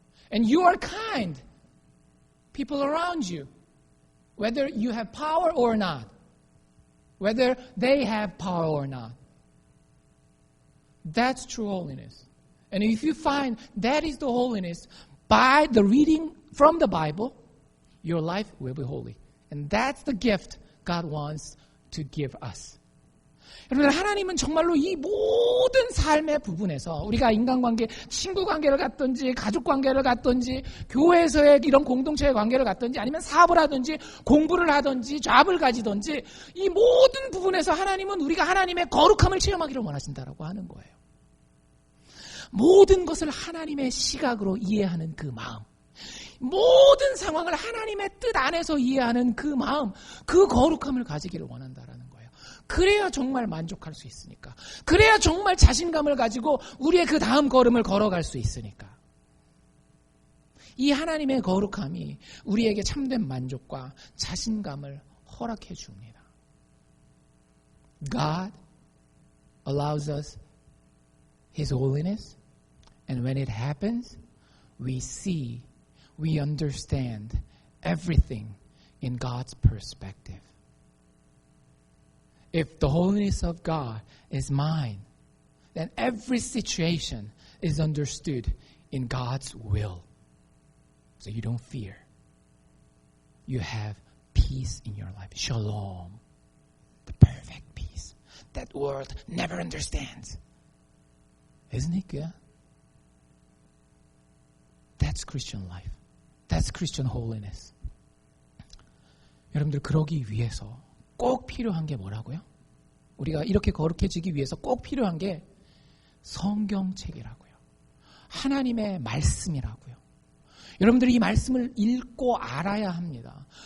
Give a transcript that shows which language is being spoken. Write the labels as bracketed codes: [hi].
[en] And you are kind. People around you, whether you have power or not, whether they have power or not. That's true holiness. And if you find that is the holiness, by the reading from the Bible, your life will be holy. And that's the gift God wants to give us. [ko] 여러분, 하나님은 정말로 이 모든 삶의 부분에서 우리가 인간관계, 친구관계를 갖든지 가족관계를 갖든지 교회에서의 이런 공동체의 관계를 갖든지 아니면 사업을 하든지 공부를 하든지 잡을 가지든지 이 모든 부분에서 하나님은 우리가 하나님의 거룩함을 체험하기를 원하신다라고 하는 거예요. 모든 것을 하나님의 시각으로 이해하는 그 마음, 모든 상황을 하나님의 뜻 안에서 이해하는 그 마음, 그 거룩함을 가지기를 원한다라는 거예요. 그래야 정말 만족할 수 있으니까. 그래야 정말 자신감을 가지고 우리의 그 다음 걸음을 걸어갈 수 있으니까. 이 하나님의 거룩함이 우리에게 참된 만족과 자신감을 허락해 줍니다. [en] God allows us His holiness. And when it happens, we see, we understand everything in God's perspective. If the holiness of God is mine, then every situation is understood in God's will. So you don't fear. You have peace in your life. Shalom. The perfect peace that world never understands. Isn't it good? That's Christian life. That's Christian holiness. [ko] 여러분들 그러기 위해서 꼭 필요한 게 뭐라고요? 우리가 이렇게 거룩해지기 위해서 꼭 필요한 게 성경책이라고요. 하나님의 말씀이라고요. 여러분들이 이 말씀을 읽고 알아야 합니다.